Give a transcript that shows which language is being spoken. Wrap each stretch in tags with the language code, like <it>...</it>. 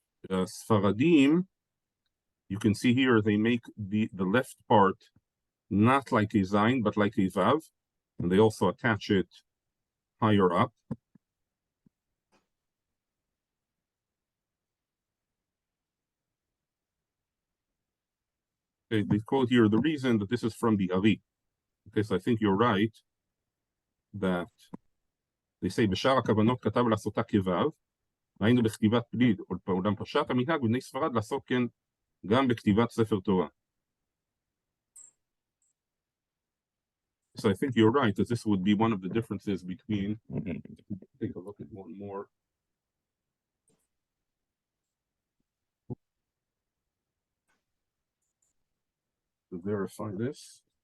<en>Sfaradim, you can see here they make the left part not like a zayin, but like a vav. and they also attach it higher up. Okay, they quote here the reason that this is from the Ari. Okay, so I think you're right that they say</en> <he>בשאר הכוונות כתב לעשותה כו', היינו בכתיבת פליד, אולם פשט המנהג בבני ספרד לעשות כן גם בכתיבת ספר תורה.</he> <en>So I think you're right that this would be one of the differences between. Take a look at one more. To verify this.</en>